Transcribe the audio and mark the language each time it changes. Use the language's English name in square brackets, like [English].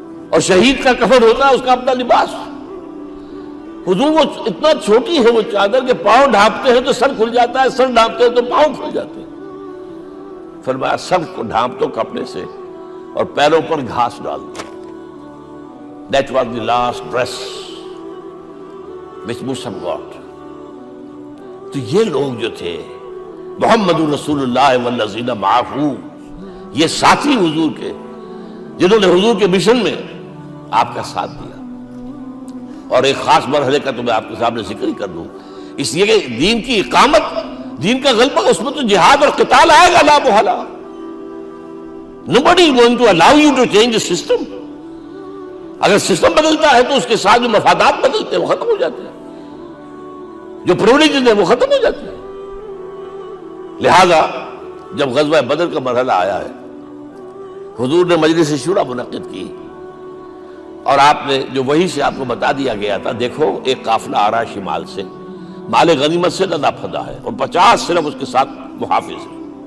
[Urdu] اور شہید کا کفن ہوتا ہے اس کا اپنا لباس. حضور وہ اتنا چھوٹی ہے وہ چادر کہ پاؤں ڈھانپتے ہیں تو سر کھل جاتا ہے، سر ڈھانپتے ہیں تو پاؤں کھل جاتے ہیں. فرمایا سر کو ڈھانپ دو کپڑے سے اور پیروں پر گھاس ڈال دو. [English] That was the last dress which Musa got. [Urdu] تو یہ لوگ جو تھے [Arabic] محمد رسول اللہ والذین معہ، [Urdu] یہ ساتھی حضور کے جنہوں نے حضور کے مشن میں آپ کا ساتھ دیا. اور ایک خاص مرحلے کا تو میں آپ کے سامنے ذکر ہی کر دوں، اس لیے کہ دین کی اقامت، دین کا غلبہ، اس میں تو جہاد اور قتال آئے گا لا محالہ. [English] Nobody is going to allow you to change the system. [Urdu] اگر سسٹم بدلتا ہے تو اس کے ساتھ جو مفادات بدلتے ہیں وہ ختم ہو جاتے ہیں، جو پرولیجز ہیں وہ ختم ہو جاتے ہیں. لہذا جب غزوہ بدر کا مرحلہ آیا ہے، حضور نے مجلس شورا منعقد کی، اور آپ نے جو وحی سے آپ کو بتا دیا گیا تھا، دیکھو ایک قافلہ آ رہا ہے شمال سے، مال غنیمت سے لدا پھدا ہے، اور 50 صرف اس کے ساتھ محافظ ہیں.